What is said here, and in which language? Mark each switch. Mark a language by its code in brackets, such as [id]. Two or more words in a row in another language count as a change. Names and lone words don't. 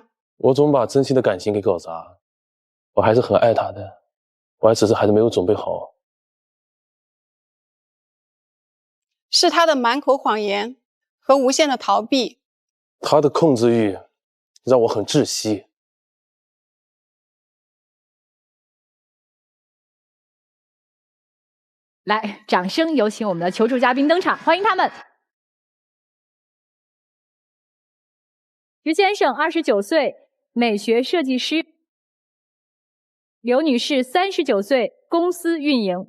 [zh] 我總把真心的感情給搞砸，我還是很愛他的，我還只是還是沒有準備好。是他的滿口謊言和無限的逃避，他的控制欲讓我很窒息。來，掌聲有請我們的求助嘉賓登場，歡迎他們。石先生，29歲，美學設計師；劉女士，39歲，公司運營。